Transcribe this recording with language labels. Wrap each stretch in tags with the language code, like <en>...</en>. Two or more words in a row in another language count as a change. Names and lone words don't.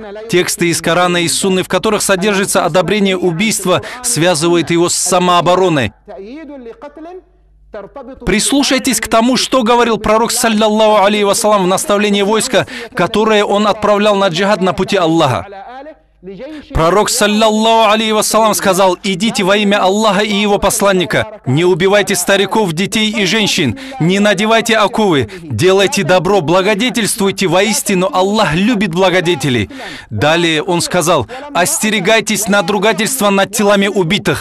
<ru>Тексты из Корана и Сунны, в которых содержится одобрение убийства, связывают его с самообороной. Прислушайтесь к тому, что говорил пророк,</ru> <ar>صلى الله عليه وسلم,</ar> <ru>в наставлении войска, которое он отправлял на джихад на пути Аллаха. Пророк,</ru> <ar>صلى الله عليه وسلم,</ar> <ru>сказал: «Идите во имя Аллаха и Его посланника, не убивайте стариков, детей и женщин, не надевайте оковы, делайте добро, благодетельствуйте, воистину Аллах любит благодетелей». Далее он сказал: «Остерегайтесь надругательства над телами убитых».</ru>